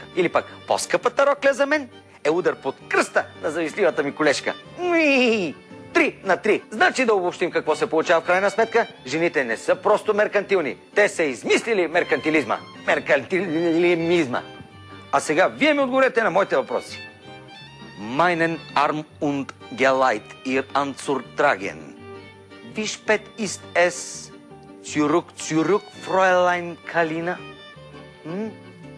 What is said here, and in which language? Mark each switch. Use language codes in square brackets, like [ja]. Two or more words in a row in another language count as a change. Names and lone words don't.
[bg] Или пък по-скъпата рокля за мен е удар под кръста на завистливата ми колежка. 3:3. Значи да обобщим какво се получава в крайна сметка. Жените не са просто меркантилни. Те са измислили меркантилизма. Меркантилизма. А сега вие ми отговорете на моите въпроси. [de] Meinen Arm und Geleit ihr anzutragen. Wie spät ist es? Zurück, Fräulein Kalina?